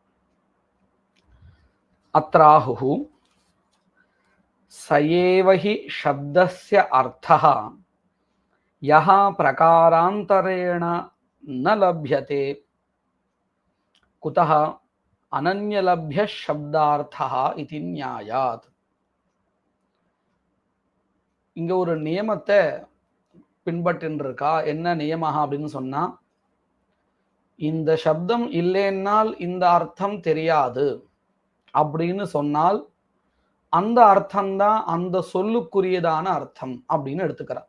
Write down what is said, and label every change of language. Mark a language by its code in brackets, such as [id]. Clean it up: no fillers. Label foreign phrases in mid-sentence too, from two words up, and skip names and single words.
[sa] अत्राहुः स एव हि शब्दस्य अर्थः यः प्रकारान्तरेण न लभ्यते कुतः अनन्यलभ्यः शब्दार्थः इति न्यायात्। [ta] இங்க ஒரு நியமத்தை பின்பற்றின்றிருக்கா. என்ன நியமம் அப்படின்னு சொன்னா, இந்த சப்தம் இல்லைன்னால் இந்த அர்த்தம் தெரியாது அப்படின்னு சொன்னால் அந்த அர்த்தம்தான் அந்த சொல்லுக்குரியதான அர்த்தம் அப்படின்னு எடுத்துக்கிறார்.